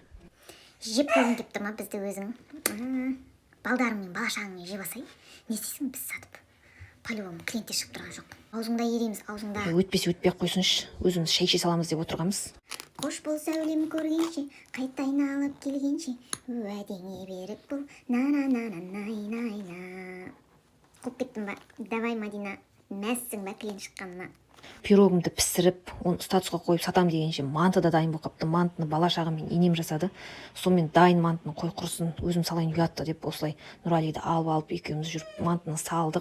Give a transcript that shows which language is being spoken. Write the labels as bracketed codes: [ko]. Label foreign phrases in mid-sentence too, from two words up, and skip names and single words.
[kk] Жеп көргің келіп тұр ма бізді өзің? Балдарың мен бала-шағаңмен жеп алсай, не істейсің біз сатып? По-любому клиенттер шығып тұрған жоқ. Аузыңда ереміз, аузыңда. Өтпесе өтпей қойсыншы, өзіміз шай іше саламыз деп отырғанбыз. Қош бол сәулем көргенше, қайта айналып келгенше, уәдеңе берік бол, на-на-на-на-най-най-на. Қуып кеттім ба? Давай, Мадина, мәссің ба клиент шыққанына? Пирогымды пісіріп, оны статусқа қойып сатам дегенше манты да дайын болып қапты. Мантыны бала-шағам мен енем жасады. Сонымен дайын мантыны қой құрсын, өзім салайын ұятты деп осылай Нұралиді алып екеуміз жүріп мантыны салдық.